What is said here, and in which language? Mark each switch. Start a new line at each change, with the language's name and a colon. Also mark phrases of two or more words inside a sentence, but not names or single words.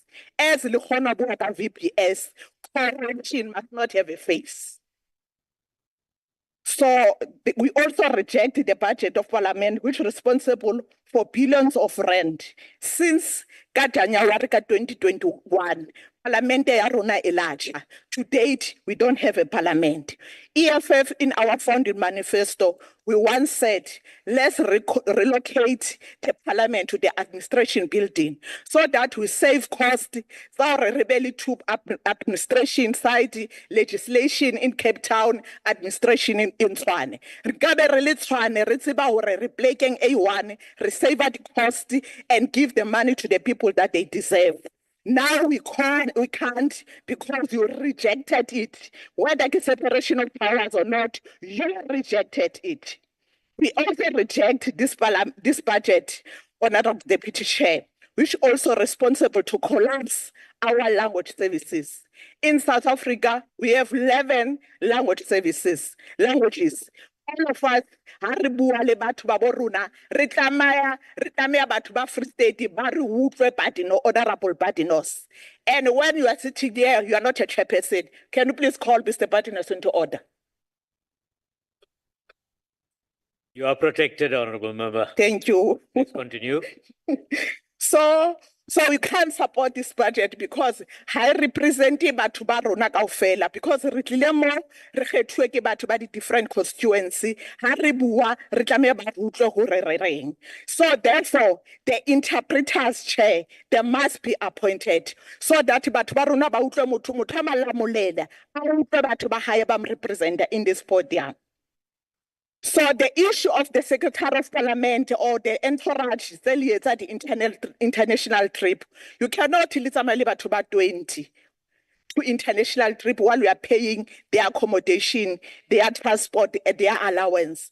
English: As the Honorable VPS, corruption must not have a face. So we also reject the budget of parliament, which is responsible for billions of rand. Since January 2021,
Southern Sotho: Parliamente ya rona e larger.
English: To date, we don't have a parliament. EFF in our founding manifesto, we once said, let's relocate the parliament to the administration building so that we save cost. Rebelli to administration side, legislation in Cape Town, administration in Tshwane.
Southern Sotho: Rekabe re le Tshwane, re tseba hore re plekeng A1, re
English: save the cost and give the money to the people that they deserve. Now we can't because you rejected it. Whether it's separation of powers or not, you rejected it. We also reject this budget, Honorable Deputy Chair, which is also responsible to collapse our language services. In South Africa, we have 11 languages. All of us,
Southern Sotho: ha re bua le batho ba bo rona, re tlameha batho ba Free State ba re utlwe Badino, Honorable Badinos.
English: And when you are sitting there, you are not a chairperson. Can you please call Mr. Badinos into order? You are protected, Honorable Member. Thank you. Please continue. So we can't support this budget because high representing
Southern Sotho: batho ba rona kaofela, because re tlile mo re kgethuwe ke batho ba di
English: different constituency,
Southern Sotho: ha re bua re tlameha ba utlwe hore re reng.
English: So therefore the interpreters chair, they must be appointed
Southern Sotho: so that batho ba rona ba utlwe motho a malamolela a utlwe batho ba hae ba mo representa
English: in this podium. So the issue of the Secretary of Parliament or the entourage, the international trip, you cannot limit to about 20 to international trip while we are paying their accommodation, their transport, their allowance.